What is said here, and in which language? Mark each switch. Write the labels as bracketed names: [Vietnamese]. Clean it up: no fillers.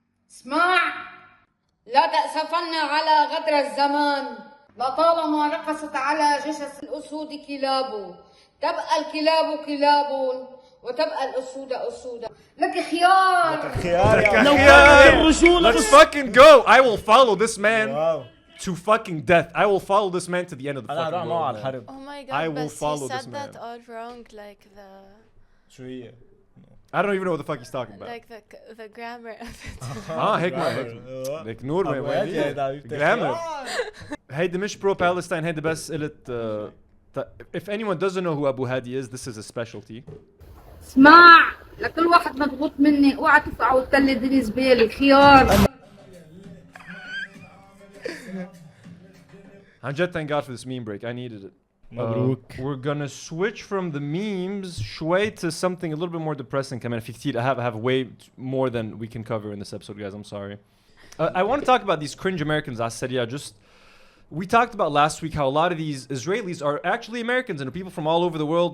[Arabic] اسمع، لا تأسفن على غدر الزمان، لطالما رقصت على جثث الأسود كلاب، تبقى الكلاب كلاب وتبقى الأسود أسودا. لك خيار. [English] Let's fucking go. I will follow this man to fucking death. I will follow this man to the end of the fucking world. Oh my God. I will follow he this said man. that all wrong, like the. [Arabic] شو هي؟ [English] I don't even know what the fuck he's talking about. Like the grammar of it. [Arabic] هيك [English] like [Arabic] نور grammar. هيدي مش [English] pro Palestine. [Arabic] هيدي بس قلت [English] if anyone doesn't know who Abu Hadi is, this is a specialty. [Arabic] اسمع، لكل واحد مضغوط مني اوعى تفقعوا وتقلد لي زبالة خيار. عن جد [English] thank God for this meme break. I needed it. We're gonna switch from the memes [Arabic] شوي [English] to something a little bit more depressing. [Arabic] كمان في كتير. [English] I have way more than we can cover in this episode, guys. I'm sorry. I want to talk about these cringe Americans. We talked about last week how a lot of these Israelis are actually Americans and people from all over the world.